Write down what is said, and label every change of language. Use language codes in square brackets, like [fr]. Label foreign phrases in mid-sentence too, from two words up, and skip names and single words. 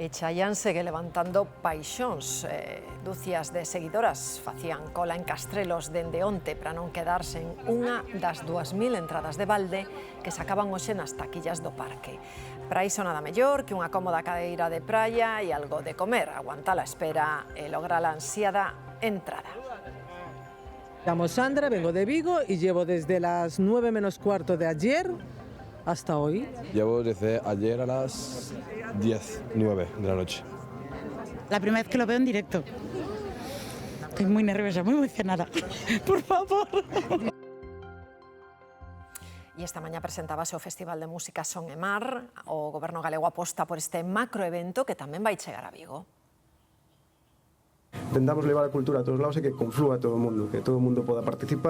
[gl] E Chayanne segue levantando paixóns. Dúcias de seguidoras facían cola en Castrelos dende onte para non quedarse en unha das 2000 entradas de balde que sacaban hoxe nas taquillas do parque. Para iso nada mellor que unha cómoda cadeira de praia e algo de comer, aguantar a espera e lograr a ansiada entrada. [es] Llamo Sandra, vengo de Vigo y llevo desde las 9 menos cuarto de ayer hasta hoy. Llevo desde ayer a las 9 de la noche. La primera vez que lo veo en directo. Estoy muy nerviosa, muy emocionada. Por favor. [gl] E esta mañá presentábase o Festival de Música Son e Mar. O Goberno galego aposta por este macroevento que tamén vai chegar a Vigo. Intentamos levar a cultura a todos lados e que conflúa todo o mundo, que todo o mundo poda participar.